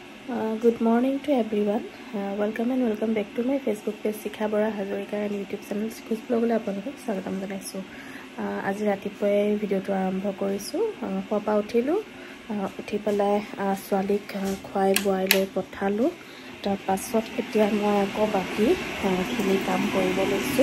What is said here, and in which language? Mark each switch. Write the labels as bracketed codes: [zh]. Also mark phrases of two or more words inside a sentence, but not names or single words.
[en] Good morning to everyone. Welcome and welcome back to my Facebook page Sikha Bora Hazarika and YouTube channel Sikhus Blog le [as] আপোনালোক স্বাগতম জনাইছোঁ. আজি ৰাতিপুৱে ভিডিঅ' টো আৰম্ভ কৰিছোঁ. পাপা উঠিলোঁ উঠি পেলাই ছোৱালীক খুৱাই বোৱাই লৈ পঠালোঁ. তাৰ পাছত এতিয়া মই আকৌ বাকী খিনি কাম কৰিব লৈছোঁ.